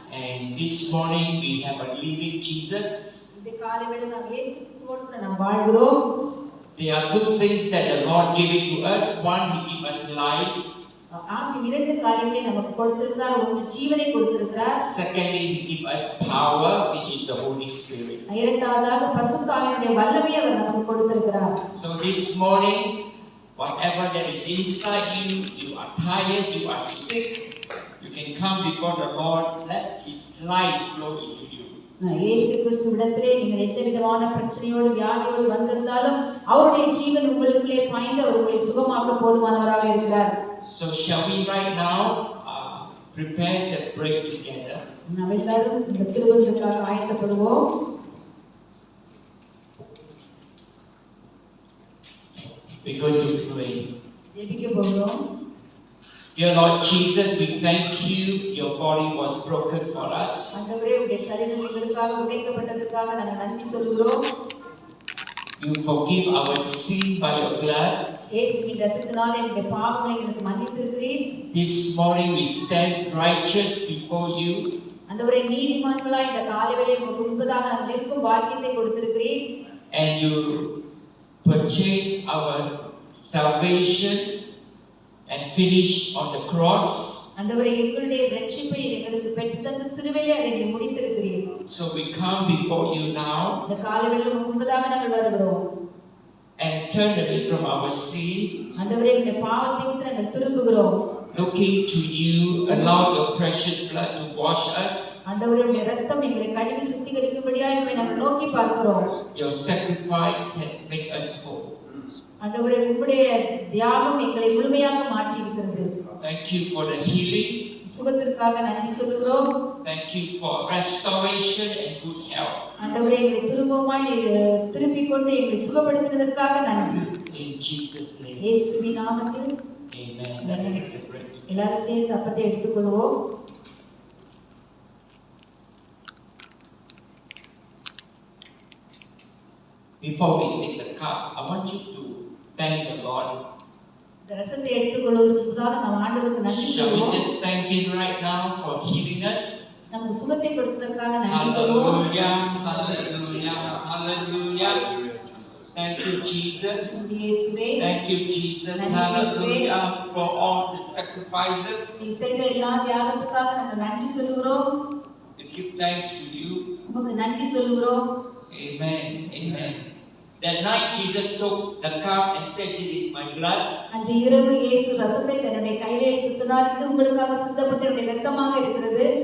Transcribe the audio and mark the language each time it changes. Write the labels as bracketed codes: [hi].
[en] And this morning we have a living Jesus. [ta] இந்த காலை வேளை நாம் இயேசு கிறிஸ்துவோடு கூட நாம் வாழ்கிறோம். [en] There are two things that the Lord gave it to us. One, He gave us life. [ta] இரண்டு காரியங்களை நமக்கு கொடுத்திருக்கிறார். ஒன்று ஜீவனை கொடுத்திருக்கிறார். [en] Secondly, He gave us power, which is the Holy Spirit. [ta] இரண்டாவதாக பரிசுத்த ஆவியினுடைய வல்லமையை அவர் நமக்கு கொடுத்திருக்கிறார். [en] So this morning, whatever that is inside you, you are tired, you are sick, you can come before the Lord. Let His life flow into you. [ta] இயேசு கிறிஸ்துவிடத்திலே நீங்கள் எந்த விதமான பிரச்சனையோடு வியாதியோடு வந்திருந்தாலும் அவருடைய ஜீவன் உங்களுக்குள்ளே பாய்ந்து அவர்களை சுகமாக்க போதுமானவராக இருக்கிறார். [en] So shall we right now prepare the break together? [ta] நாம் எல்லாரும் இந்த திருவிருந்துக்காக ஆயத்தப்படுவோம். [en] We're going to pray. [ta] ஜெபிக்க போகிறோம். [en] Dear Lord Jesus, we thank you. Your body was broken for us. [ta] ஆண்டவரே, உம்முடைய சரீரம் எங்களுக்காக உடைக்கப்பட்டதற்காக நாங்கள் நன்றி சொல்கிறோம். [en] You forgive our sin by your blood. [ta] இயேசுவின் இரத்தத்தினாலே எங்களுடைய பாவங்களை எங்களுக்கு மன்னித்திருக்கிறீர். [en] This morning we stand righteous before you. [ta] ஆண்டவரே, நீதிமான்களாய் இந்த காலை வேளையில் உங்களுக்கு முன்பதாக நாங்கள் நிற்கும் பாக்கியத்தை கொடுத்திருக்கிறீர். [en] And you purchased our salvation and finished on the cross. [ta] ஆண்டவரே, எங்களுடைய இரட்சிப்பை எங்களுக்கு பெற்று தந்த சிலுவையிலே அதை நீர் முடித்திருக்கிறீர். [en] So we come before you now [ta] இந்த காலை வேளையில் உங்களுக்கு முன்பதாக நாங்கள் வருகிறோம். [en] and turn away from our sin. [ta] ஆண்டவரே, எங்களுடைய பாவத்தை விட்டு நாங்கள் திரும்புகிறோம். [en] Looking to you, allow your precious blood to wash us. [ta] ஆண்டவரே, உம்முடைய இரத்தம் எங்களை கழுவி சுத்திகரிக்கும்படியாய் உம்மை நாங்கள் நோக்கி பார்க்கிறோம். [en] Your sacrifice has made us whole. [ta] ஆண்டவரே, உம்முடைய தியாகம் எங்களை முழுமையாக மாற்றி இருக்கிறது. [en] Thank you for the healing. [ta] சுகத்திற்காக நன்றி சொல்கிறோம். [en] Thank you for restoration and good health. [ta] ஆண்டவரே, எங்களை திரும்பவுமாய் திருப்பிக் கொண்டு எங்களை சுகப்படுத்தினதற்காக நன்றி. [en] In Jesus' name. [ta] இயேசுவின் நாமத்தில் [en] Amen. Let's take the bread together. [ta] எல்லாரும் சேர்ந்து அப்பத்தை எடுத்துக்கொள்வோம். [en] Before we take the cup, I want you to thank the Lord. [ta] இந்த ரசத்தை எடுத்துக்கொள்வதற்கு முன்பாக நாம் ஆண்டவருக்கு நன்றி [en] Shall we [ta] சொல்வோம். [en] just thank Him right now for healing us? [ta] நமக்கு சுகத்தை கொடுத்ததற்காக நன்றி சொல்வோம். [en] Hallelujah, hallelujah, hallelujah. Thank you, Jesus. [ta] இயேசுவே, [en] Thank you, Jesus. Thank you, Hallelujah for all the sacrifices. [ta] நீ செய்த எல்லா தியாகத்துக்காக நாங்கள் நன்றி சொல்கிறோம். [en] We give thanks to you. [ta] உமக்கு நன்றி சொல்கிறோம். [en] Amen. Amen. That night Jesus took the cup and said, "It is my blood." [ta] அன்று இரவு இயேசு ரசத்தை தன்னுடைய கையிலே எடுத்து சொன்னார், இது உங்களுக்காக சிந்தப்பட்ட என்னுடைய இரத்தமாக இருக்கிறது.